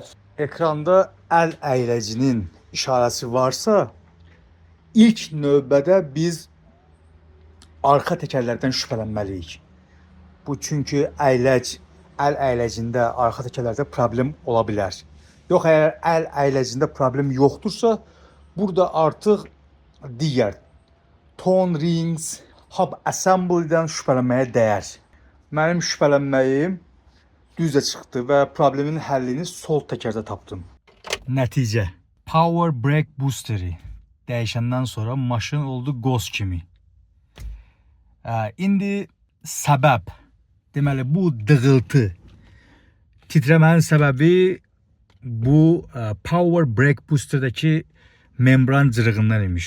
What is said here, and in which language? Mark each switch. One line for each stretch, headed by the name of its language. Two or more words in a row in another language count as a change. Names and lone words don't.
Azerbaijani: Ekranda əl əyləcinin işarəsi varsa, ilk növbədə biz arxa təkərlərdən şübhələnməliyik. Bu çünki əyləc, əl əyləcində arxa təkərlərdə problem ola bilər. Yox, əgər əl əyləcində problem yoxdursa, burada artıq digər
English: tone rings, hub assembly'dən
Azerbaijani: şübhələnməyə dəyər. Mənim şübhələnməyim düzə çıxdı və problemin həllini sol təkərdə tapdım. Nəticə:
English: Power brake boosteri
Azerbaijani: dəyişəndən sonra maşın oldu qoz kimi. İndi səbəb Deməli bu dığıltı, titrəmənin səbəbi bu
English: Power Brake Booster'daki
Azerbaijani: membran cırığından imiş.